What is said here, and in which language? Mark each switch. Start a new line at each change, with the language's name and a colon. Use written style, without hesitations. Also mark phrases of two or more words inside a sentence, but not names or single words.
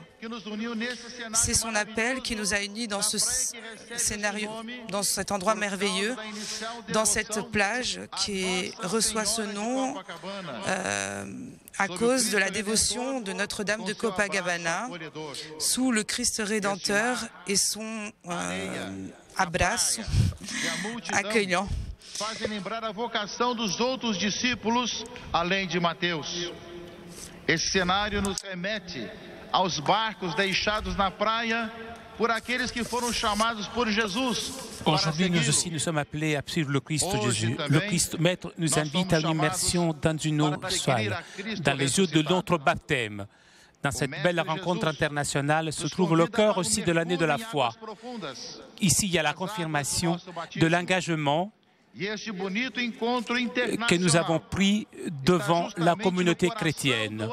French: C'est son appel qui nous a unis dans ce scénario, dans cet endroit merveilleux, dans cette plage qui reçoit ce nom à cause de la dévotion de Notre-Dame de Copacabana, sous le Christ Rédempteur et son abraço accueillant.
Portuguese: Fazem lembrar a vocação dos outros discípulos além de Mateus. Esse cenário nos remete aos barcos deixados na praia por aqueles que foram chamados por Jesus.
French: Aujourd'hui, nous aussi, nous sommes appelés à suivre le Christ Jésus. Le Christ Maître nous invite à l'immersion dans une eau saine, dans les eaux de notre baptême. Dans cette belle rencontre internationale se trouve le cœur aussi de l'année de la foi. Ici, il y a la confirmation de l'engagement que nous avons pris devant la communauté chrétienne.